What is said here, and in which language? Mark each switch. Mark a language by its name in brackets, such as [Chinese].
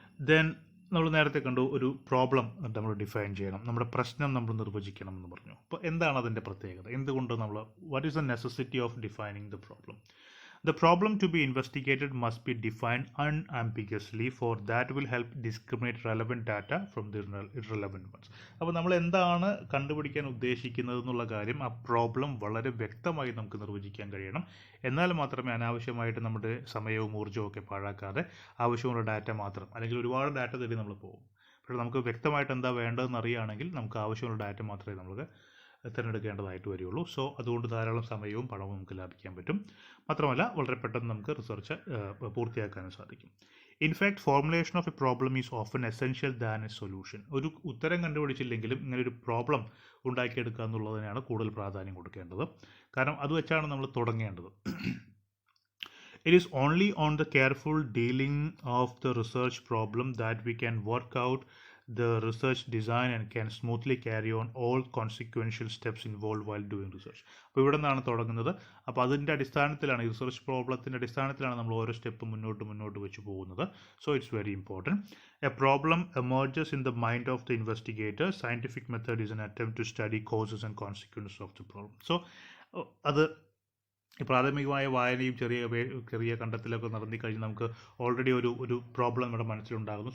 [Malayalam] Then നമ്മൾ നേരത്തെ കണ്ടു, ഒരു പ്രോബ്ലം നമ്മൾ ഡിഫൈൻ ചെയ്യണം, നമ്മുടെ പ്രശ്നം നമ്മൾ നിർവചിക്കണം എന്ന് പറഞ്ഞു. അപ്പോൾ എന്താണ് അതിൻ്റെ പ്രത്യേകത, എന്തുകൊണ്ട് [English] What is the necessity of defining the problem. The problem to be investigated must be defined unambiguously, for that will help discriminate relevant data from the irrelevant ones. [Malayalam] അപ്പോൾ നമ്മൾ എന്താണ് കണ്ടുപിടിക്കാൻ ഉദ്ദേശിക്കുന്നത് എന്നുള്ള കാര്യം ആ പ്രോബ്ലം വളരെ വ്യക്തമായി നമുക്ക് നിർവചിക്കാൻ കഴിയണം. എന്നാൽ മാത്രമേ അനാവശ്യമായിട്ട് നമ്മുടെ സമയവും ഊർജ്ജവും ഒക്കെ പാഴാക്കാതെ ആവശ്യമുള്ള ഡാറ്റ മാത്രം, അല്ലെങ്കിൽ ഒരുപാട് ഡാറ്റ തേടി നമ്മൾ പോകും. പക്ഷേ നമുക്ക് വ്യക്തമായിട്ട് എന്താ വേണ്ടതെന്ന് അറിയുകയാണെങ്കിൽ നമുക്ക് ആവശ്യമുള്ള ഡാറ്റ മാത്രമേ നമുക്ക് തിരഞ്ഞെടുക്കേണ്ടതായിട്ട് വരികയുള്ളൂ. സോ അതുകൊണ്ട് ധാരാളം സമയവും പണവും നമുക്ക് ലാഭിക്കാൻ പറ്റും. മാത്രമല്ല വളരെ പെട്ടെന്ന് നമുക്ക് റിസർച്ച് പൂർത്തിയാക്കാനും സാധിക്കും. [English] In fact formulation of a problem is often essential than a solution. [Malayalam] ഒരു ഉത്തരം കണ്ടുപിടിച്ചില്ലെങ്കിലും ഇങ്ങനെ ഒരു പ്രോബ്ലം ഉണ്ടാക്കിയെടുക്കുക എന്നുള്ളതിനാണ് കൂടുതൽ പ്രാധാന്യം കൊടുക്കേണ്ടത്. കാരണം അത് വെച്ചാണ് നമ്മൾ തുടങ്ങേണ്ടത്. [English] It is only on the careful dealing of the research problem that we can work out the research design and can smoothly carry on all consequential steps involved while doing research. [Malayalam] അപ്പോൾ ഇവിടെ നിന്നാണ് തുടങ്ങുന്നത്. അപ്പോൾ അതിൻ്റെ അടിസ്ഥാനത്തിലാണ്, ഈ research പ്രോബ്ലത്തിൻ്റെ അടിസ്ഥാനത്തിലാണ് നമ്മൾ ഓരോ സ്റ്റെപ്പ് മുന്നോട്ട് വെച്ച് പോകുന്നത്. [English] So it's very important. A problem emerges in the mind of the investigator. Scientific method is an attempt to study causes and consequences of the problem. [Malayalam] So അത് പ്രാഥമികമായ വായനയും ചെറിയ കണ്ടെത്തലൊക്കെ നടത്തി കഴിഞ്ഞ് നമുക്ക് ഓൾറെഡി ഒരു പ്രോബ്ലം നമ്മുടെ മനസ്സിലുണ്ടാകുന്നു.